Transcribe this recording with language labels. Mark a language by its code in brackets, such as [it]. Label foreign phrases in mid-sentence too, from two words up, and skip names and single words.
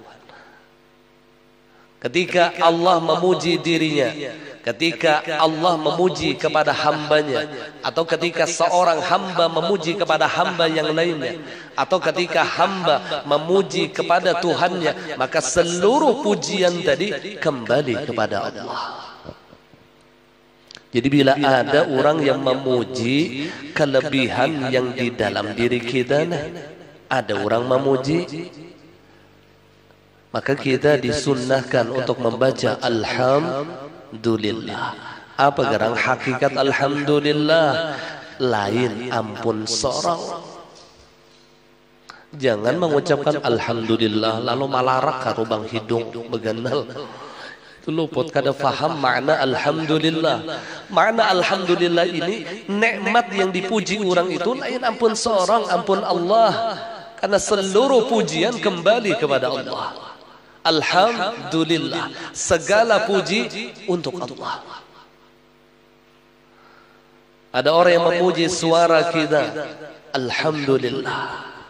[id] Ketika Allah memuji dirinya, ketika Allah memuji kepada hambanya, atau ketika seorang hamba memuji kepada hamba yang lainnya, atau ketika hamba memuji kepada Tuhannya, maka seluruh pujian tadi kembali kepada Allah. Jadi bila ada orang yang memuji kelebihan yang di dalam diri kita, ada orang memuji, maka kita disunnahkan untuk membaca alhamdulillah. [bjn] Apa garang hakikat alhamdulillah? Lain ampun sorong. [id] Jangan mengucapkan alhamdulillah lalu [bjn] malarak karubang hidung beganal. Itu luput kada faham makna alhamdulillah. [id] Makna alhamdulillah ini nikmat yang dipuji orang itu [bjn] lain ampun sorong, ampun Allah. [id] Karena seluruh pujian kembali kepada Allah. Alhamdulillah, segala puji untuk Allah. Ada orang yang memuji suara kita, alhamdulillah.